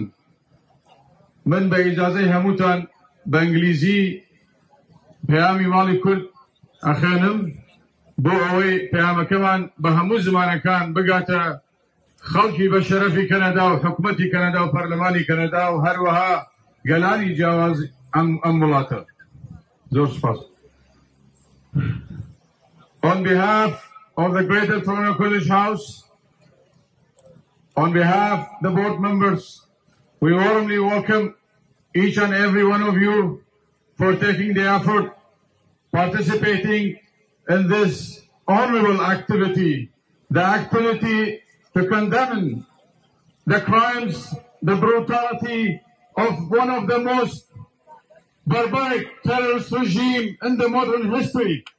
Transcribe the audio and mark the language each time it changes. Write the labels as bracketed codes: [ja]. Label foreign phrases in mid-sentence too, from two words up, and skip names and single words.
[ckb] من بە ئیجازەی هەمووتان بە ئینگلیزی پەیامی ماڵی کورد ئەخێنم بۆ ئەوەی پەیامەکەمان بە هەموو زمانەکان بگاتە خەڵکی بە شەرەفی کەنەدا و حکومەتی کەنەدا و پەرلەمانی کەنەدا و هەروەها گەلانی جیاواز ئەم وڵاتە. زۆر سپاس. [en] On behalf of the Greater Toronto Kurdish House, on behalf of the board members, we warmly welcome each and every one of you for taking the effort, participating in this honorable activity, the activity to condemn the crimes, the brutality of one of the most barbaric terrorist regime in the modern history.